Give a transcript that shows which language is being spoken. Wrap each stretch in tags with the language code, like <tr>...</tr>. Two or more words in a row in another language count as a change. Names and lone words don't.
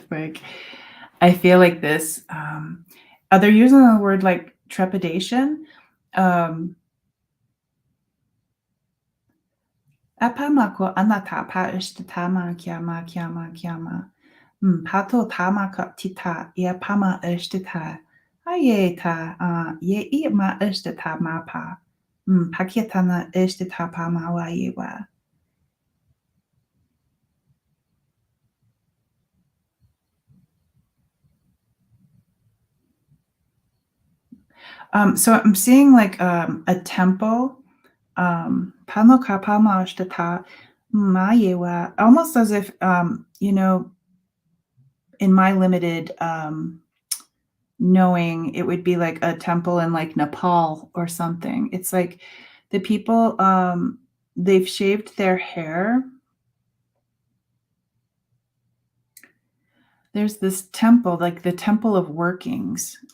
<en>Like, I feel like this, they're using the word like trepidation. Apamako anata pa ishtatama kiama kiama kiama. Pato tamaka tita iapama ishtata. Ayeta ye iama ishtata mapa. Pakitana ishtata pama wayewa. So I'm seeing like a temple. Pano kapama ishtata mayewa. Almost as if in my limited knowing, it would be like a temple in like Nepal or something. It's like the people they've shaved their hair. There's this temple, like the temple of workings.</en>